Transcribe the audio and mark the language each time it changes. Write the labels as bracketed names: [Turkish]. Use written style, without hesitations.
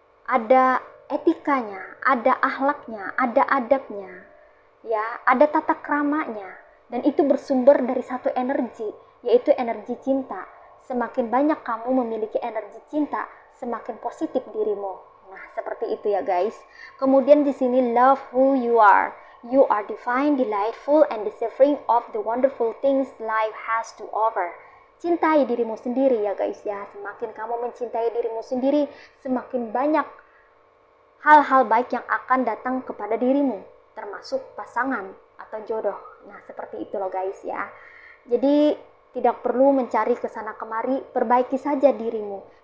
[Indonesian] Ada etikanya, ada akhlaknya, ada adabnya ya, ada tata kramanya. Dan itu bersumber dari satu energi, yaitu energi cinta. Semakin banyak kamu memiliki energi cinta, semakin positif dirimu. Nah, seperti itu ya guys. Kemudian di sini [English] love who you are. You are divine, delightful, and deserving of the wonderful things life has to offer. [Indonesian] Cintai dirimu sendiri ya guys ya. Semakin kamu mencintai dirimu sendiri, semakin banyak hal-hal baik yang akan datang kepada dirimu, termasuk pasangan atau jodoh. Nah, seperti itu loh guys ya. Jadi tidak perlu mencari kesana kemari, perbaiki saja dirimu.